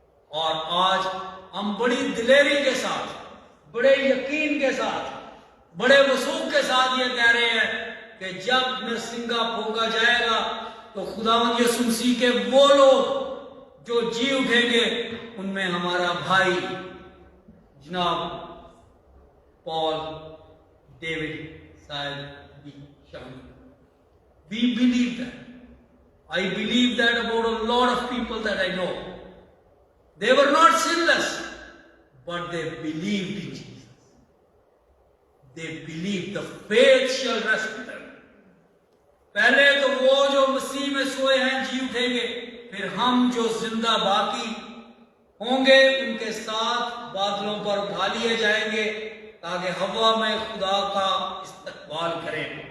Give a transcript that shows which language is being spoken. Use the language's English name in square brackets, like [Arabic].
[Urdu] اور آج ہم بڑی دلیری کے ساتھ، بڑے یقین کے ساتھ، بڑے وثوق کے ساتھ یہ کہہ رہے ہیں کہ جب نرسنگا پھونکا جائے گا تو خداوند یسوع مسیح کے وہ لوگ جو جی اٹھیں گے، ان میں ہمارا بھائی جناب پال ڈیوڈ صاحب بھی شامل۔ [English] We believe that. I believe that about a lot of people that I know. They were not sinless, but they believed in Jesus. They believed the faith shall rescue them. [Urdu] پہلے تو وہ جو مسیح میں سوئے ہیں جی اٹھیں گے، پھر ہم جو زندہ باقی ہوں گے ان کے ساتھ بادلوں پر اٹھا لیے جائیں گے، تاکہ ہوا میں خدا کا استقبال کریں،